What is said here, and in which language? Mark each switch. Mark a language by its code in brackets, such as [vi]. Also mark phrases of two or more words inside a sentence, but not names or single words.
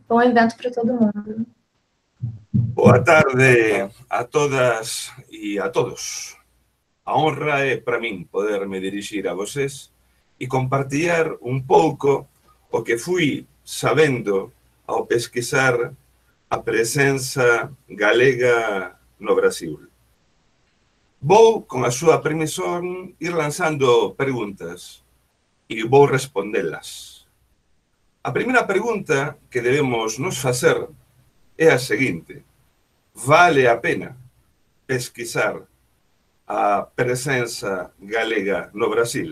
[pt] Bom evento para todo mundo. Boa tarde a todas e a todos. [gl] A honra é para min poder me dirigir [pt] a vocês e compartilhar [gl] un pouco o que fui sabendo ao pesquisar a presenza galega no Brasil. Vou, con a súa permisión, ir lanzando preguntas e vou respondelas. A primeira pregunta que debemos nos facer é a seguinte: vale a pena pesquisar a presenza galega no Brasil?